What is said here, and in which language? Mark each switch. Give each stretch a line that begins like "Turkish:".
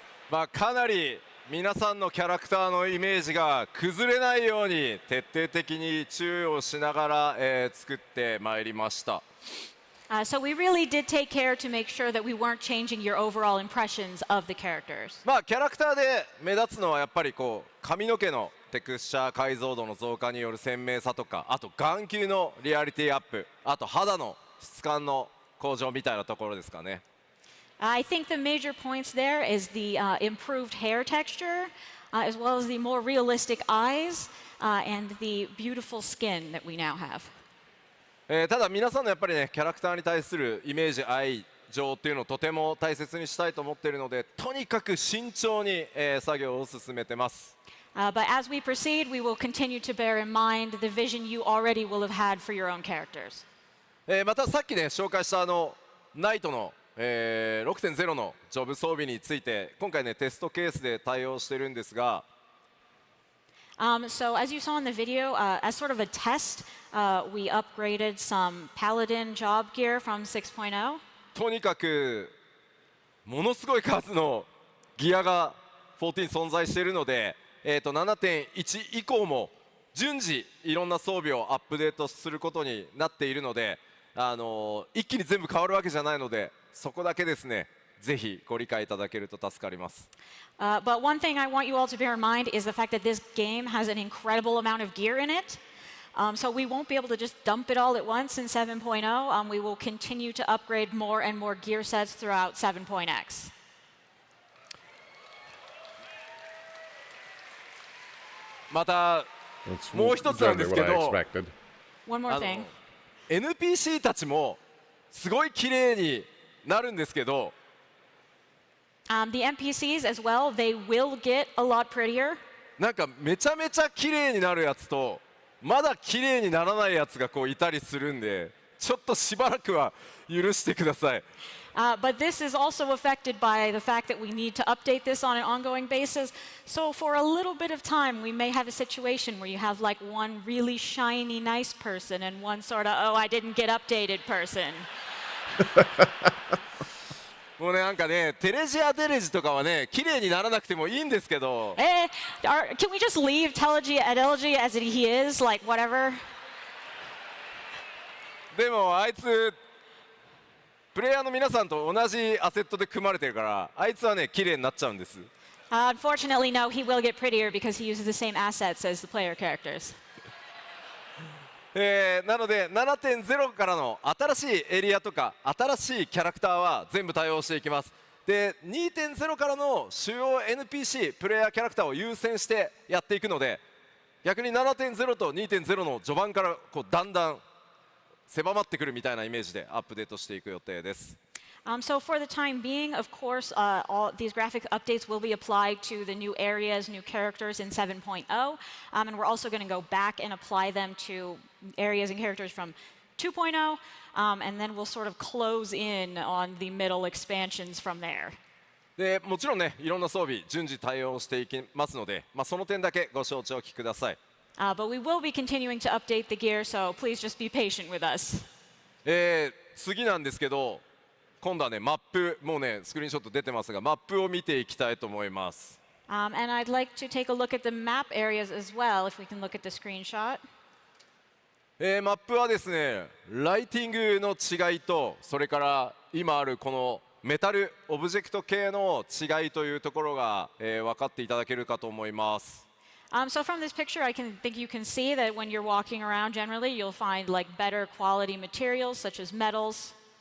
Japanese: まあかなり皆さんのキャラクターのイメージが崩れないように徹底的に注意をしながら、作ってまいりました。
English: So we really did take care to make sure that we weren't changing your overall impressions of the characters.
Japanese: まあキャラクターで目立つのはやっぱりこう髪の毛のテクスチャー解像度の増加による鮮明さとか、あと眼球のリアリティアップ、あと肌の質感の向上みたいなところですかね。
English: I think the major points there is the improved hair texture, as well as the more realistic eyes and the beautiful skin that we now have.
Japanese: ただ皆さんのやっぱりねキャラクターに対するイメージ愛情っていうのをとても大切にしたいと思っているので、とにかく慎重に、作業を進めてます。
English: But as we proceed, we will continue to bear in mind the vision you already will have had for your own characters.
Japanese: またさっきね紹介したナイトの、6.0 のジョブ装備について今回ねテストケースで対応してるんですが、
English: So as you saw in the video, as sort of a test, we upgraded some Paladin job gear from 6.0.
Japanese: とにかくものすごい数のギアが14存在しているので、7.1 以降も順次いろんな装備をアップデートすることになっているので、一気に全部変わるわけじゃないので、そこだけですねぜひご理解いただけると助かります。
English: But one thing I want you all to bear in mind is the fact that this game has an incredible amount of gear in it. So we won't be able to just dump it all at once in 7.0. We will continue to upgrade more and more gear sets throughout 7.x.
Japanese: また
English: That's
Japanese: もう一つなんですけ
English: exactly what
Japanese: ど、
English: I expected. One more thing.
Japanese: NPC たちもすごい綺麗になるんですけど、
English: The NPCs as well, they will get a lot prettier.
Japanese: なんかめちゃめちゃ綺麗になるやつとまだ綺麗にならないやつがこういたりするんで、ちょっとしばらくは許してください。
English: But this is also affected by the fact that we need to update this on an ongoing basis. So for a little bit of time, we may have a situation where you have like one really shiny, nice person and one sort of, oh, I didn't get updated person.
Japanese: もうねなんかねテレジアデレジとかはね綺麗にならなくてもいいんですけど、
English: Can we just leave Telegy Adelgy as he is, like whatever?
Japanese: でもあいつプレイヤーの皆さんと同じアセットで組まれてるから、あいつはね綺麗になっちゃうんです。
English: Unfortunately, no, he will get prettier because he uses the same assets as the player characters.
Japanese: なので 7.0 からの新しいエリアとか新しいキャラクターは全部対応していきます。で 2.0 からの主要 NPC プレイヤーキャラクターを優先してやっていくので、逆に 7.0 と 2.0 の序盤からこうだんだん狭まってくるみたいなイメージでアップデートしていく予定です。
English: So for the time being, of course, all these graphic updates will be applied to the new areas, new characters in 7.0, and we're also going to go back and apply them to areas and characters from 2.0, and then we'll sort of close in on the middle expansions from there.
Japanese: でもちろんね、いろんな装備順次対応していきますので、その点だけご承知おきください。
English: But we will be continuing to update the gear, so please just be patient with us.
Japanese: 次なんですけど、今度はねマップ、もうねスクリーンショット出てますが、マップを見ていきたいと思います。
English: And I'd like to take a look at the map areas as well, if we can look at the screenshot.
Japanese: マップはですね、ライティングの違いと、それから今あるこのメタルオブジェクト系の違いというところが、分かっていただけるかと思います。
English: So from this picture, I think you can see that when you're walking around, generally you'll find like better quality materials such as metals.